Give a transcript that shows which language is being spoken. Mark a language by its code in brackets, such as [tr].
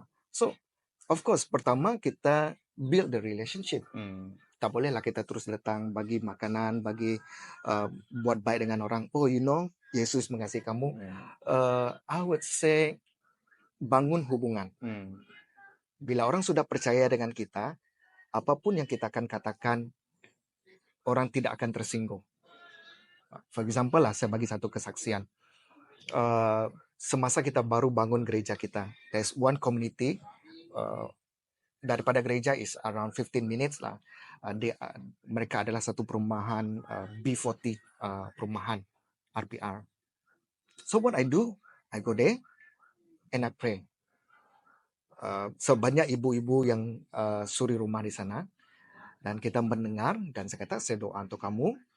[en] So, of course, [ms] pertama kita [en] build the relationship. [ms] Tak bolehlah kita terus datang bagi makanan, bagi buat baik dengan orang. Oh, Yesus mengasihi kamu. [en] I would say [ms] bangun hubungan. Bila orang sudah percaya dengan kita, apapun yang kita akan katakan, orang tidak akan tersinggung. [en] For example [ms] lah, saya bagi satu kesaksian. Semasa kita baru bangun gereja kita, [en] there's one community, [ms] daripada gereja [en] is around 15 minutes [ms] lah. Mereka adalah satu perumahan B40 perumahan RPR. [en] So what I do, I go there and I pray. [ms] Sebanyak ibu-ibu yang suri rumah di sana, dan kita mendengar, dan saya kata saya doa untuk kamu.